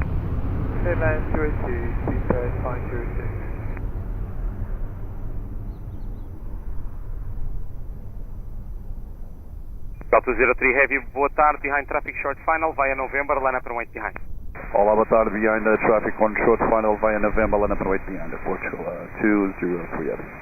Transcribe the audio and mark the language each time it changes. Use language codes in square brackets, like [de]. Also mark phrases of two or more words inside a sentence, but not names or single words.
[en] Headland 02, Seabird 506. Delta 03 Heavy, [pt] boa tarde, [en] behind traffic short final, via November, line up and wait behind. [pt] Olá, boa tarde, [en] behind the traffic on short final via November, line up and wait behind, Portugal 203.